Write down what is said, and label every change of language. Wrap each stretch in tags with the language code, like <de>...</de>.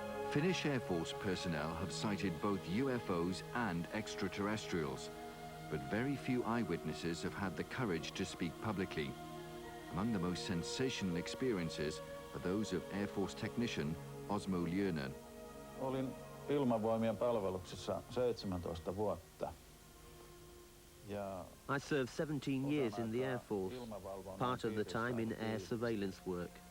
<en>Finnish Air Force personnel have cited both UFOs and extraterrestrials, but very few eyewitnesses have had the courage to speak publicly. Among the most sensational experiences are those of Air Force technician Osmo Ljönen.</en> <fi>Olin ilmavoimien palveluksessa 17 vuotta.</fi> <en>I served 17 years in the Air Force, part of the time in air surveillance work.</en>